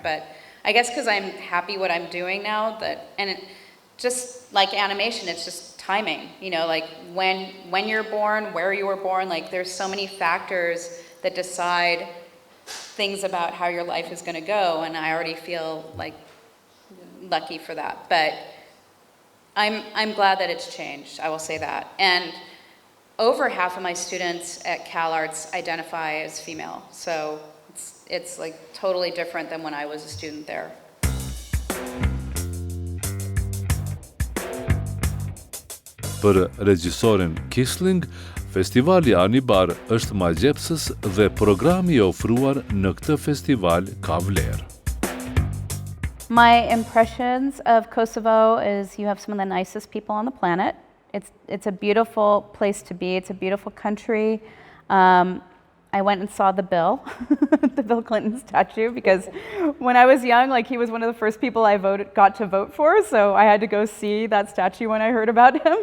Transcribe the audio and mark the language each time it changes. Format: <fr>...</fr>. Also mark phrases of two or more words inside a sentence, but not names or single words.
<en>But I guess because I'm happy what I'm doing now, just like animation, it's just timing, you know, like when you're born, where you were born, like there's so many factors that decide things about how your life is going to go, and I already feel like lucky for that. But I'm glad that it's changed, I will say that. And over half of my students at CalArts identify as female, so it's like totally different than when I was a student there.</en> <sq>Për regjisorin Kisling, festivali Anibar është magjepsës dhe programi I ofruar në këtë festival ka vlerë.</sq> <en>My impressions of Kosovo is you have some of the nicest people on the planet. It's a beautiful place to be. It's a beautiful country. I went and saw the Bill, the Bill Clinton statue, because when I was young, like, he was one of the first people I got to vote for, so I had to go see that statue when I heard about him.</en>